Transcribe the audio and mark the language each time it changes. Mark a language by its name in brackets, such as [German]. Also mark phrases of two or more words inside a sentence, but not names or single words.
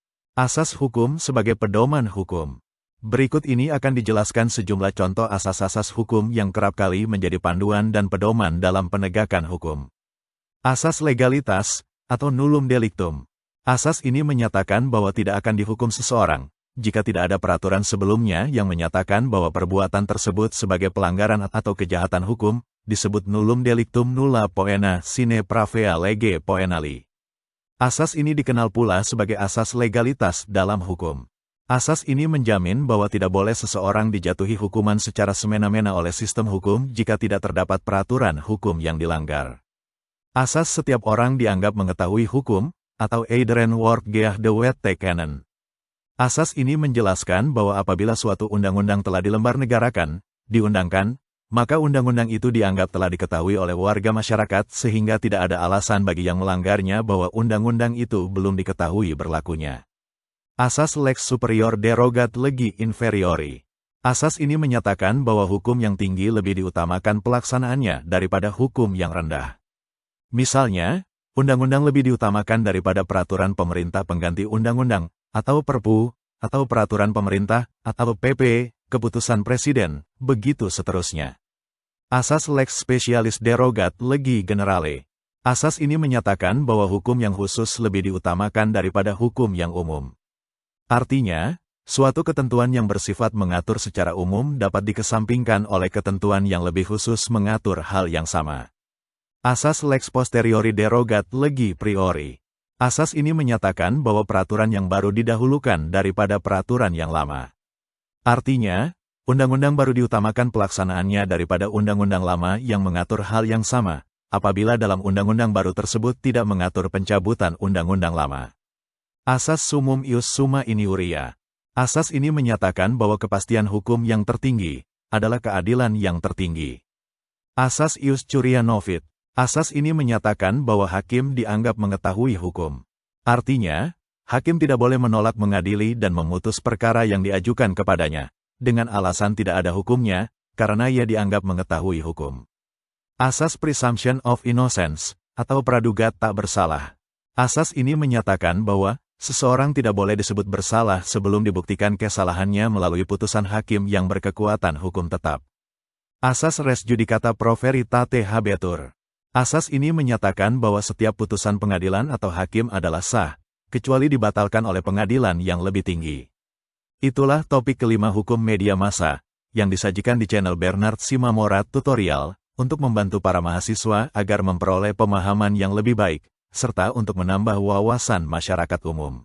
[Indonesian] Asas hukum sebagai pedoman hukum. Berikut ini akan dijelaskan sejumlah contoh asas-asas hukum yang kerap kali menjadi panduan dan pedoman dalam penegakan hukum. Asas legalitas, atau [Latin] nullum delictum. [Indonesian] Asas ini menyatakan bahwa tidak akan dihukum seseorang, jika tidak ada peraturan sebelumnya yang menyatakan bahwa perbuatan tersebut sebagai pelanggaran atau kejahatan hukum, disebut [Latin] nullum delictum nulla poena sine pravea lege poenali. [Indonesian] Asas ini dikenal pula sebagai asas legalitas dalam hukum. Asas ini menjamin bahwa tidak boleh seseorang dijatuhi hukuman secara semena-mena oleh sistem hukum jika tidak terdapat peraturan hukum yang dilanggar. Asas setiap orang dianggap mengetahui hukum, atau [Dutch] iedereen wordt geacht de wet te kennen. [Indonesian] Asas ini menjelaskan bahwa apabila suatu undang-undang telah dilembarnegarakan, diundangkan, maka undang-undang itu dianggap telah diketahui oleh warga masyarakat sehingga tidak ada alasan bagi yang melanggarnya bahwa undang-undang itu belum diketahui berlakunya. [Latin] Asas lex superior derogat legi inferiori. [Indonesian] Asas ini menyatakan bahwa hukum yang tinggi lebih diutamakan pelaksanaannya daripada hukum yang rendah. Misalnya, undang-undang lebih diutamakan daripada peraturan pemerintah pengganti undang-undang, atau perpu, atau peraturan pemerintah, atau PP, keputusan presiden, begitu seterusnya. [Latin] Asas lex specialis derogat legi generale. [Indonesian] Asas ini menyatakan bahwa hukum yang khusus lebih diutamakan daripada hukum yang umum. Artinya, suatu ketentuan yang bersifat mengatur secara umum dapat dikesampingkan oleh ketentuan yang lebih khusus mengatur hal yang sama. [Latin] Asas lex posteriori derogat legi priori. [Indonesian] Asas ini menyatakan bahwa peraturan yang baru didahulukan daripada peraturan yang lama. Artinya, undang-undang baru diutamakan pelaksanaannya daripada undang-undang lama yang mengatur hal yang sama, apabila dalam undang-undang baru tersebut tidak mengatur pencabutan undang-undang lama. [Latin] Asas summum ius summa iniuria. [Indonesian] Asas ini menyatakan bahwa kepastian hukum yang tertinggi adalah keadilan yang tertinggi. [Latin] Asas ius curia novit. [Indonesian] Asas ini menyatakan bahwa hakim dianggap mengetahui hukum. Artinya, hakim tidak boleh menolak mengadili dan memutus perkara yang diajukan kepadanya, dengan alasan tidak ada hukumnya, karena ia dianggap mengetahui hukum. [English] Asas presumption of innocence, [Indonesian] atau praduga tak bersalah. Asas ini menyatakan bahwa seseorang tidak boleh disebut bersalah sebelum dibuktikan kesalahannya melalui putusan hakim yang berkekuatan hukum tetap. [Latin] Asas res judicata pro veritate habetur. [Indonesian] Asas ini menyatakan bahwa setiap putusan pengadilan atau hakim adalah sah, kecuali dibatalkan oleh pengadilan yang lebih tinggi. Itulah topik kelima hukum media massa, yang disajikan di channel Bernard Simamora Tutorial, untuk membantu para mahasiswa agar memperoleh pemahaman yang lebih baik, serta untuk menambah wawasan masyarakat umum.